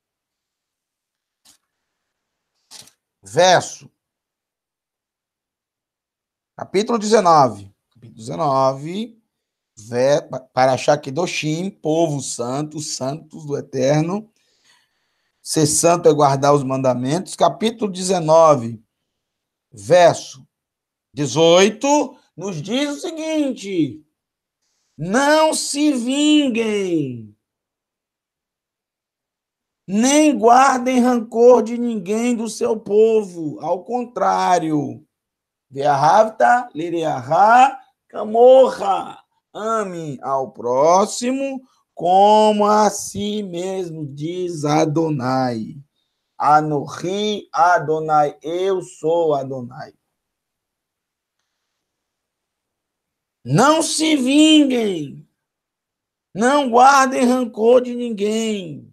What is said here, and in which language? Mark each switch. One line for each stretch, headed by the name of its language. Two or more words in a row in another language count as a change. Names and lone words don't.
Portuguese: verso, capítulo 19, Parashá Kedoshim, povo santo, santos do Eterno, ser santo é guardar os mandamentos, capítulo 19, verso 18, nos diz o seguinte: não se vinguem, nem guardem rancor de ninguém do seu povo, ao contrário,
Hebrew: ואהבת לרעך כמוך,
Portuguese: ame ao próximo como a si mesmo, diz Adonai.
Hebrew: אנכי אדוני,
Portuguese: eu sou Adonai. Não se vinguem, não guardem rancor de ninguém.